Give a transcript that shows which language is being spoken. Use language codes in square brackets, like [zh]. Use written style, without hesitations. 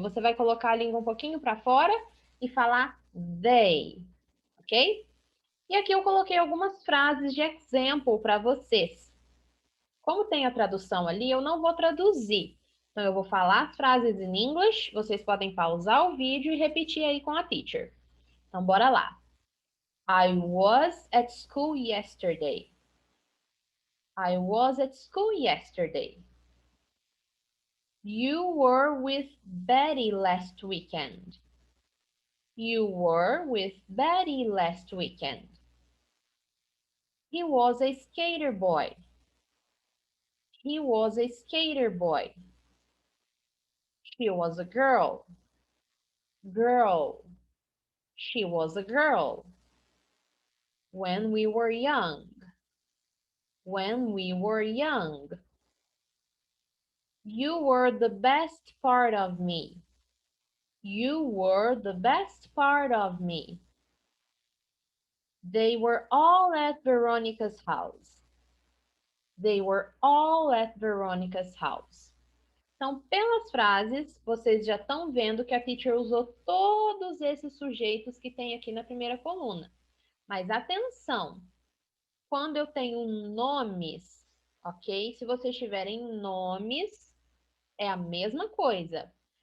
[pt] Você vai colocar a língua um pouquinho para fora e falar they, ok? E aqui eu coloquei algumas frases de example para vocês. Como tem a tradução ali, eu não vou traduzir. Então, eu vou falar as frases em inglês, vocês podem pausar o vídeo e repetir aí com a teacher. Então, bora lá. [en] I was at school yesterday. I was at school yesterday. You were with Betty last weekend. You were with Betty last weekend. He was a skater boy. He was a skater boy. She was a girl. Girl. She was a girl. When we were young. When we were young. You were the best part of me. You were the best part of me. They were all at Veronica's house. They were all at Veronica's house. [pt] Então, pelas frases, vocês já estão vendo que a teacher usou todos esses sujeitos que tem aqui na primeira coluna. Mas atenção, quando eu tenho nomes, ok? Se vocês tiverem nomes, é a mesma coisa.